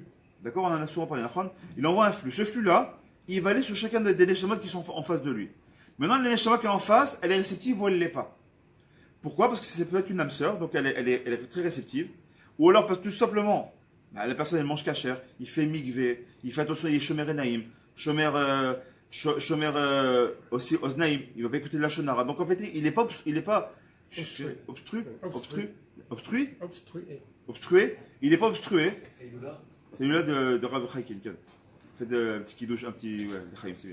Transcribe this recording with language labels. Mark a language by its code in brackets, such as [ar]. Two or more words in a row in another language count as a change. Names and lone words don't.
[fr] D'accord? On en a souvent parlé. Il envoie un flux. Ce flux-là, il va aller sur chacun des neshamot qui sont en face de lui. Maintenant, la neshama qui est en face, elle est réceptive ou elle ne l'est pas. Pourquoi? Parce que c'est peut-être une âme sœur, donc elle est très réceptive. Ou alors parce que tout simplement, la personne elle mange kasher, il fait migvé, il fait attention, il est [he] שומר עיניים, [fr] shomer aussi oznaim, il va pas écouter de la shonara. Donc en fait, il n'est pas obstrué, il n'est pas obstrué. C'est celui-là de Rav Chaikin. Faites un petit kidouche, un petit Chaim, c'est bien.